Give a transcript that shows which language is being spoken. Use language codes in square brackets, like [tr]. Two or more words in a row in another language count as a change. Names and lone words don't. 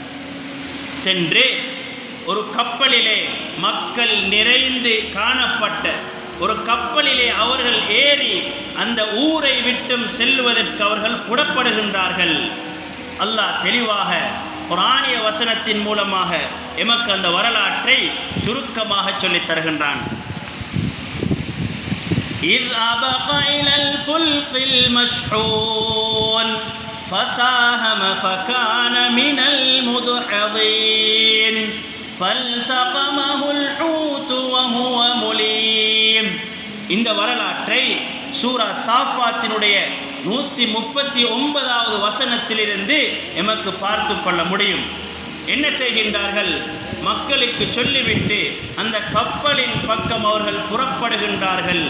[ta] சென்று ஒரு கப்பலிலே, மக்கள் நிறைந்து காணப்பட்ட ஒரு கப்பலிலே அவர்கள் ஏறி அந்த ஊரை விட்டும் செல்வதற்கு அவர்கள் புறப்படுகின்றார்கள். அல்லாஹ் தெளிவாக குர்ஆனிய வசனத்தின் மூலமாக எமக்கு அந்த வரலாற்றை சுருக்கமாக சொல்லித் தருகின்றான். [ar] إذ أبق إلى الفلق المشحون فساهم فكان من المدحضين فالتقمه الحوت وهو مليم. [ta] இந்த வரலாற்றை சூரா சாஃபாத்தினுடைய 139வது வசனத்திலிருந்து எமக்கு பார்த்து கொள்ள முடியும். என்ன செய்கின்றார்கள்? மக்களுக்கு சொல்லிவிட்டு அந்த கப்பலின் பக்கம் அவர்கள் புறப்படுகின்றார்கள்.